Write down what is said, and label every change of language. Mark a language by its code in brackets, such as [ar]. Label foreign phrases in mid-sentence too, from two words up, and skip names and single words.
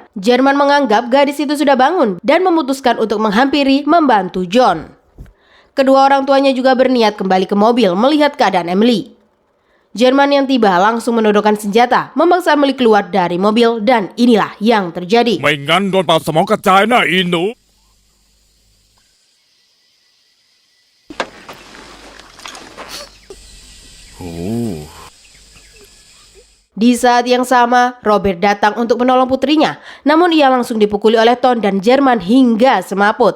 [id] Jerman menganggap gadis itu sudah bangun dan memutuskan untuk menghampiri membantu John. Kedua orang tuanya juga berniat kembali ke mobil melihat keadaan Emily. Jerman yang tiba langsung menodongkan senjata, memaksa Emily keluar dari mobil dan inilah yang terjadi. [th] ไม่งั้นโดนเป่าสมองกระจายนะอีหนู [id] Di saat yang sama, Robert datang untuk menolong putrinya, namun ia langsung dipukuli oleh Ton dan Jerman hingga semaput.